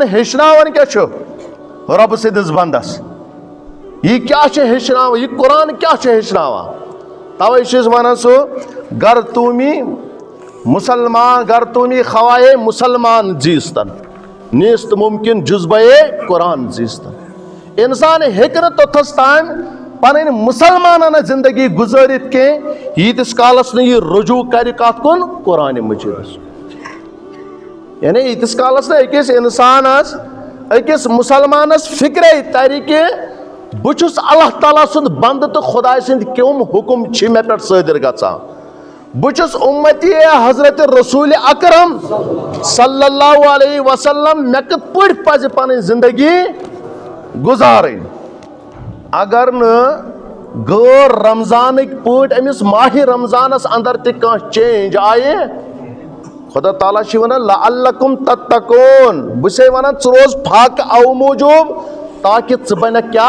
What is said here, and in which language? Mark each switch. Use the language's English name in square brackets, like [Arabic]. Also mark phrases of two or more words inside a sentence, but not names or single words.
[Kashmiri] ہیٚچھناوان کیا چھُ رۄبہٕ سٕنٛدِس بنٛدس یہ کیا چھُ ہیٚچھناوان یہ قرآن کیا چھُ ہیٚچھناوان توے چھِ أسۍ وَنان سُہ [Persian] گر تومی مسلمان گر تومی خوائے مسلمان زیستن نیست ممکن جذبے قرآن زیستن [Kashmiri] انسان ہیٚکہِ نہٕ توٚتھس تام پنٕنۍ مسلمانانہ زندگی گزٲرِتھ کینٛہہ ییٖتِس کالس نہٕ یہِ رجوع کرِ کتھ کُن قرآنِ مجیٖدس یعنی ییٖتِس کالس نہٕ أکِس انسانس أکِس مسلمانس فکرے ترِ کہِ بہٕ چھُس اللہ تعالیٰ سُنٛد بنٛدٕ تہٕ خۄداے سٕنٛدۍ کٕم حُکم چھِ مےٚ پٮ۪ٹھ صٲدِر گژھان بہٕ چھُس اُمتی حضرت رسول اکرم [Arabic] صلی اللہ علیہ وسلم [Kashmiri] مےٚ کِتھ پٲٹھۍ پزِ پنٕنۍ زندگی گُزارٕنۍ اگر نہٕ غٲر رمضانٕکۍ پٲٹھۍ أمِس ماہِ رمضانس انٛدر تہِ کانٛہہ چینج آیہِ خدا تعالیٰ چھِ ونان [Arabic] لعلکم تتقون [Kashmiri] بہٕ چھسے ونان ژٕ روز فاقہٕ اَوٕ موٗجوٗب تاکہ ژٕ بنکھ کیا